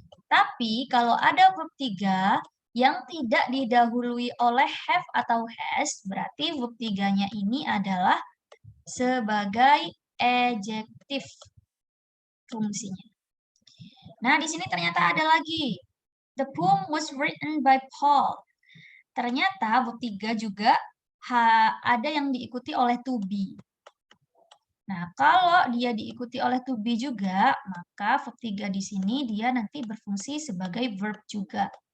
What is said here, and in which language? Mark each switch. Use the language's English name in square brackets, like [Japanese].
[Indonesian] Tapi kalau ada verb 3 yang tidak didahului oleh have atau has, berarti verb 3-nya ini adalah sebagai adjektif fungsinya. Nah, di sini ternyata ada lagi. [English] The poem was written by Paul. [Indonesian] Ternyata verb 3 juga ada yang diikuti oleh to be. Nah, kalau dia diikuti oleh to be juga, maka verb 3 di sini dia nanti berfungsi sebagai verb juga.